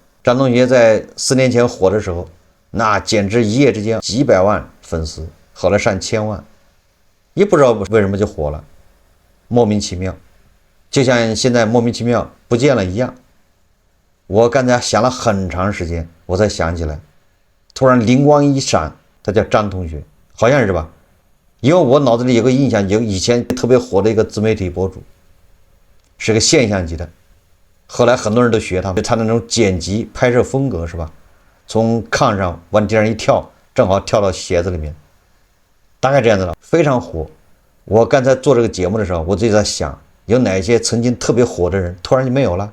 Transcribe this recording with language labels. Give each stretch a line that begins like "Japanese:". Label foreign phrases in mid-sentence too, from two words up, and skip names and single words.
Chinese: 張同學在4年前火的時候，那簡直一夜之間幾百萬粉絲，後來上千萬，也不知道為什麼就火了，莫名其妙，就像現在莫名其妙不見了一樣。我剛才想了很長時間，我才想起來，突然靈光一閃，他叫張同學，好像是吧？因為我腦子裡有個印象，有以前特別火的一個自媒体博主，是個现象級的，後来很多人都学他那种剪辑拍攝風格，是吧？從炕上往地上一跳，正好跳到鞋子裡面，大概這樣子了，非常火。我剛才做這個節目的時候，我就在想，有哪些曾經特別火的人突然就沒有了。